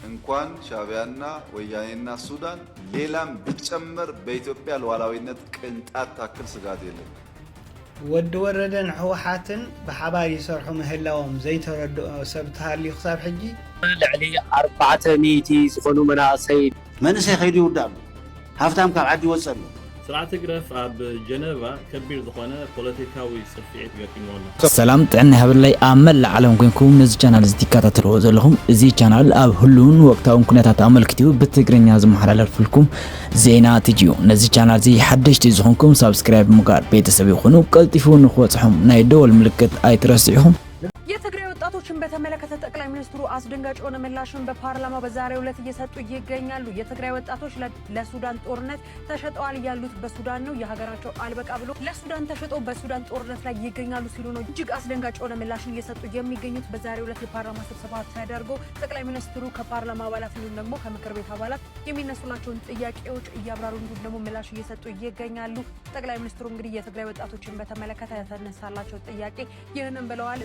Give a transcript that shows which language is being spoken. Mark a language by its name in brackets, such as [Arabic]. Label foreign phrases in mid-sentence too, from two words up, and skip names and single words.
[Amharic] እንኳን ሻዕቢያና ወያኔና ሱዳን ሌላም ቢጨመር በኢትዮጵያ ሉዓላዊነት ቅንጣት ታክል ስጋት የለም። [Tigrinya] ወድ ወረደን ህወሓትን በሓባር ይሰርሑ ምህላዎም ዘይተረድኦ ሰብ ተሃልዩ ክሳብ ሕጂ ልዕሊ 400 ዝኾኑ መናእሰይ መንእሰይ ከይዱ ይውዳሉ ሃፍታም ካብ ዓዲ ይወፅእ ኣሎ ስርዓተ ግረፍ ኣብ ጀነቫ ከቢር ዝኾነ ፖለቲካዊ ስፍዒት ገጢሞሎ ሰላም ጥዕና ይሃብለይ ኣብ መላእ ዓለም ኮይንኩም ነዚ ቻናል ዝትከታተልዎ ዘለኹም እዚ ቻናል ኣብ ሁሉን ወቅታውን ኩነታት ኣመልክቲው ብትግርኛ ዝመሓላለፍልኩም ዜና ትጅዩ ነዚ ቻናል እዚ ሓደሽቲ ዝኾንኩም ሳብስክራይብ ምግባር ቤተሰብ ይኹኑ ቀልጢፉ ንኽወጽሖም ናይ ደወል ምልክት ኣይትረስዑም። [Amharic] የትግራይ ወጣቶችን በተመለከተ ጠቅላይ ሚኒስትሩ አስደንጋጭ የሆነ ምላሽን በፓርላማ በዛሬው ዕለት እየሰጡ ይገኛሉ። የትግራይ ወጣቶች ለሱዳን ጦርነት ተሸጠዋል ያሉት በሱዳን ነው። የሀገራቸው አልበቃ ብሎ ለሱዳን ተሸጠው በሱዳን ጦርነት ላይ ይገኛሉ ሲሉ ነው እጅግ አስደንጋጭ የሆነ ምላሽን እየሰጡ የሚገኙት። በዛሬው ዕለት የፓርላማ ስብሰባ ተደርጎ ጠቅላይ ሚኒስትሩ ከፓርላማ አባላት እንዲሁም ደግሞ ከምክር ቤት አባላት የሚነሱላቸውን ጥያቄዎች እያብራሩ እንዲሁም ደግሞ ምላሽ እየሰጡ ይገኛሉ። ጠቅላይ ሚኒስትሩ እንግዲህ የትግራይ ወጣቶችን በተመለከተ የተነሳላቸው ጥያቄ ይህንን ብለዋል።